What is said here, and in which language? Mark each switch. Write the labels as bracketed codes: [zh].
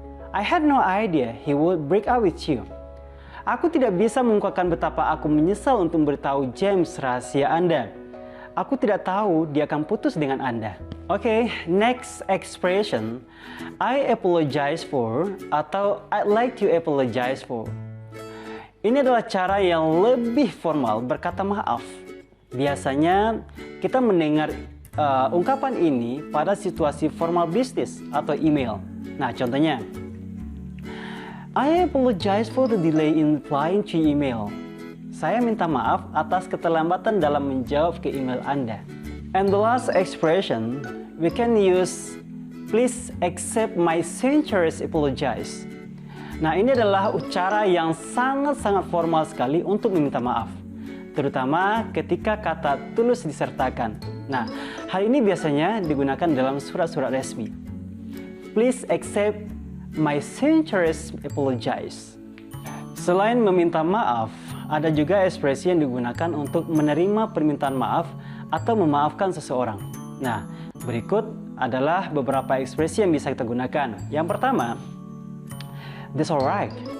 [en] I had no idea he would break up with you. [id] Aku tidak bisa mengungkapkan betapa aku menyesal untuk memberitahu James rahasia Anda. Aku tidak tahu dia akan putus dengan Anda. [en] Oke, next expression, I apologize for atau I'd like to apologize for. [id] Ini adalah cara yang lebih formal berkata maaf. Biasanya kita mendengar ungkapan ini pada situasi formal bisnis atau email. Nah, contohnya, [en] I apologize for the delay in replying to email. [id] Saya minta maaf atas keterlambatan dalam menjawab ke email Anda. [en] And the last expression, we can use, please accept my sincerest apologize. [id] Nah, ini adalah cara yang sangat-sangat formal sekali untuk meminta maaf, terutama ketika kata tulus disertakan. Nah, hal ini biasanya digunakan dalam surat-surat resmi. [en] Please accept my sincerest apologize. [id] Selain meminta maaf, ada juga ekspresi yang digunakan untuk menerima permintaan maaf atau memaafkan seseorang. Nah, berikut adalah beberapa ekspresi yang bisa kita gunakan. Yang pertama, [en] that's alright.